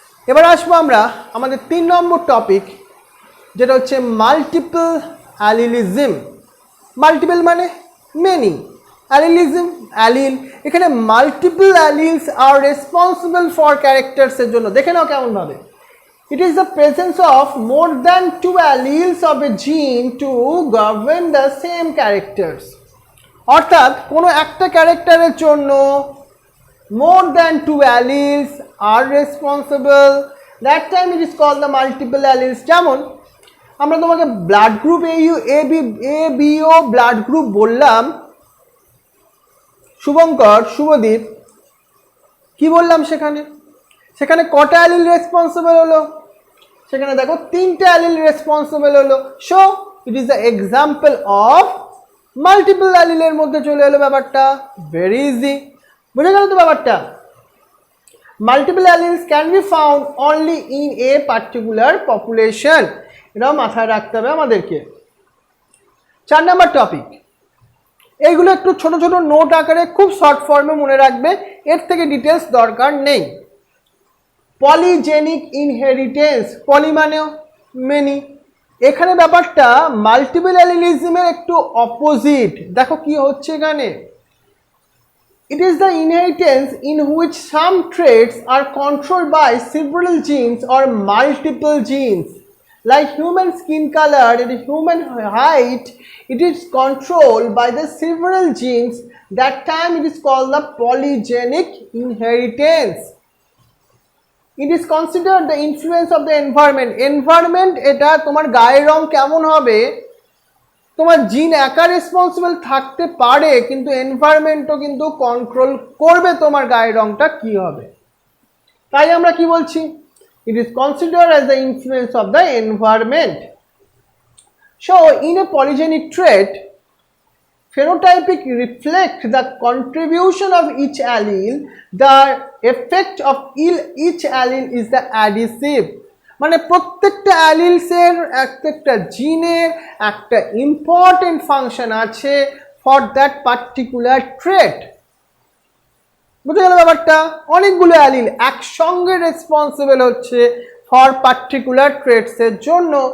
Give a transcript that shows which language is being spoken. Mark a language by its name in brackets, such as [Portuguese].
[Bangla] এবার আসবো আমরা আমাদের 3 নম্বর টপিক, যেটা হচ্ছে মাল্টিপল অ্যালিলিজম। মাল্টিপল মানে মেনি, অ্যালিলিজম অ্যালিল, এখানে মাল্টিপল অ্যালিলস আর রেসপন্সিবল ফর ক্যারেক্টার্সের জন্য। দেখে নাও কেমন ভাবে, [English] it is the presence of more than 2 alleles of a gene to govern the same characters. [Bangla] অর্থাৎ কোনো একটা ক্যারেক্টারের জন্য [English] more than 2 alleles are responsible, that time it is called the multiple alleles. [Bangla] যেমন আমরা তোমাকে blood group A B O blood group বললাম, শুভঙ্কর, শুভদীপ, কি বললাম সেখানে কটা অ্যালিল রেসপন্সিবল হলো, সেখানে দেখো 3টে অ্যালিল রেসপন্সিবল হলো। [English] so it is the example of multiple অ্যালিলের [Bangla] মধ্যে চলে এলো ব্যাপারটা, [English] Very easy. [Bangla] বুঝে গেল তো ব্যাপারটা? [English] Multiple alleles can be found only in a particular population. [Bangla] এটাও মাথায় রাখতে হবে আমাদেরকে। 4 নাম্বার টপিক, এইগুলো একটু ছোট ছোট নোট আকারে খুব শর্ট ফর্মে মনে রাখবে, এর থেকে ডিটেলস দরকার নেই। পলিজেনিক ইনহেরিটেন্স, পলি মানে মেনি, এখানে ব্যাপারটা মাল্টিপল অ্যালিলিজমের একটু অপোজিট। দেখো কি হচ্ছে এখানে, [English] it is the inheritance in which some traits are controlled by several genes or multiple genes. Like human skin color and human height, it is controlled by the several genes. That time it is called the polygenic inheritance. It is considered the influence of the environment. [Bangla] Environment এটা তোমার গায়ের রং কেমন হবে, তোমার জিন একা responsible থাকতে পারে, কিন্তু এনভায়রনমেন্টও কিন্তু কন্ট্রোল করবে তোমার গায়ের রংটা কি হবে। তাই আমরা কি বলছি, [English] it is considered as the influence of the environment. So in a polygenic trait, phenotypic reflect the contribution of each allele. The effect of each allele is the adhesive. [Bangla] মানে প্রত্যেকটা অ্যালিলসের একটা জিনের একটা ইম্পর্টেন্ট ফাংশন আছে [English] For that particular trait. [Bangla] বুঝে গেল ব্যাপারটা, অনেকগুলো অ্যালিল একসঙ্গে রেসপন্সিবল হচ্ছে [English] for particular [Bangla] ট্রেটসের জন্য।